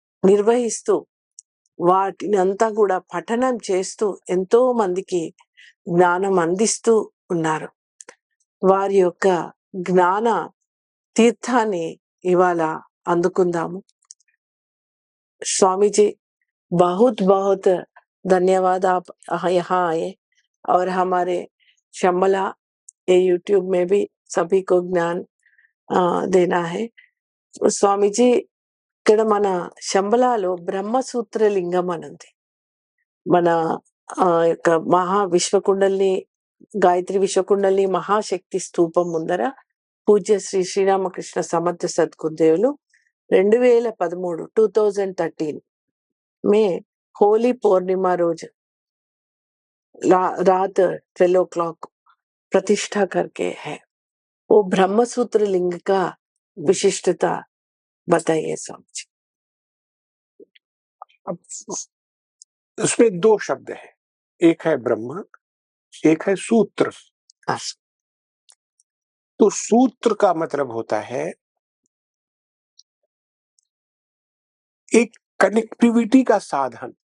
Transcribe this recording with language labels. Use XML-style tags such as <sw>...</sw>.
<te>నిర్వహిస్తూ వాటిని అంతా కూడా పఠనం చేస్తూ ఎంతో మందికి జ్ఞానం అందిస్తూ ఉన్నారు. వారి యొక్క జ్ఞాన తీర్థాన్ని ఇవాళ అందుకుందాము.</te> <hi>स्वामी जी, बहुत बहुत धन्यवाद, आप यहाँ आए और हमारे शम्मला ये यूट्यूब में भी सभी को ज्ञान देना है.</hi> <te>स्वामी जी, ఇక్కడ మన శంబలాలో బ్రహ్మసూత్ర లింగం అని ఉంది. మన యొక్క మహా విశ్వకుండలిని, గాయత్రి విశ్వకుండలిని మహాశక్తి స్తూపం ముందర పూజ్య శ్రీ శ్రీరామకృష్ణ సమర్థ సద్గురుదేవులు</te> <hi>2013 में होली पूर्णिमा रोज रात 12 o'clock प्रतिष्ठा करके है. वो ब्रह्मसूत्र लिंग का विशिष्टता बताइए स्वामी जी. अब उसमें दो शब्द है, एक है ब्रह्म, एक है सूत्र. तो सूत्र का मतलब होता है एक कनेक्टिविटी का साधन.</hi>